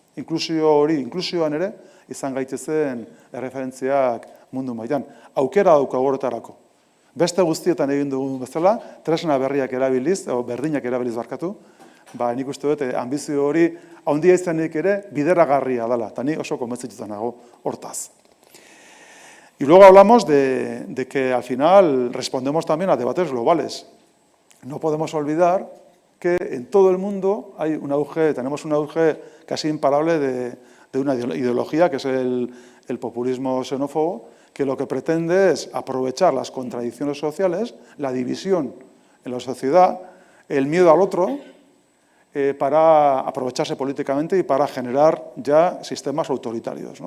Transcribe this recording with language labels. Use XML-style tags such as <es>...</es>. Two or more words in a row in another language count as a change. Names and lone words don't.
<eu>Inklusioan ere izan gaitezen erreferentziak mundu mailan. Aukera daukagu horretarako. Beste guztietan egin dugun bezala, tresna berriak erabiliz, berdinak erabiliz barkatu, nik uste dut ambizio hori handia izanik ere bideragarria dela, eta ni oso konbentzituta nago hortaz.</eu> <es>Y luego hablamos de que al final respondemos también a debates globales. No podemos olvidar que en todo el mundo hay tenemos un auge casi imparable de una ideología que es el populismo xenófobo, que lo que pretende es aprovechar las contradicciones sociales, la división en la sociedad, el miedo al otro, para aprovecharse políticamente y para generar ya sistemas autoritarios, ¿no?</es>